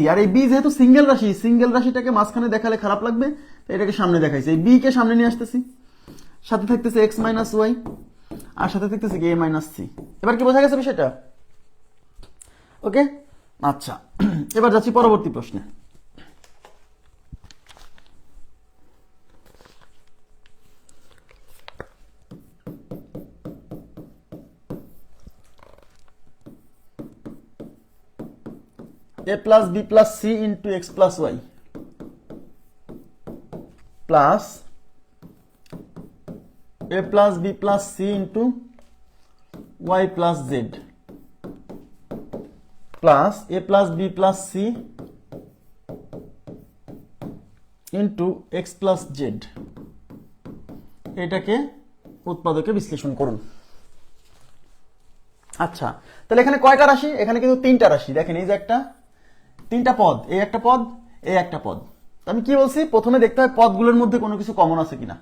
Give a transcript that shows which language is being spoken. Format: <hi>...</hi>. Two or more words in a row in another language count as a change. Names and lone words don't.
<bn>আর এই বি যেহেতু সিঙ্গেল রাশি, সিঙ্গেল রাশিটাকে মাঝখানে দেখালে খারাপ লাগবে, তাই এটাকে সামনে দেখাইছে, এই বি কে সামনে নিয়ে আসতেছি, সাথে থাকতেছে</bn> <en>x minus y</en> <bn>আর সাথে থাকতেছে কি</bn> <en>a minus c.</en> <bn>এবার কি বোঝা গেছে বিষয়টা? ওকে, আচ্ছা, এবার যাচ্ছি পরবর্তী প্রশ্নে।</bn> <en>a plus b plus c into x plus y plus a plus b plus c into y plus z plus a plus b plus c into x plus z,</en> <bn>এটাকে উৎপাদকে বিশ্লেষণ করুন। আচ্ছা, তাহলে এখানে কয়টা রাশি? এখানে কিন্তু তিনটা রাশি। দেখেন এই যে তিনটা পদ, এই একটা পদ, এই একটা পদ। আমি কি বলছি, প্রথমে দেখতে হয় পদগুলোর মধ্যে কোনো কিছু কমন আছে কিনা।</bn>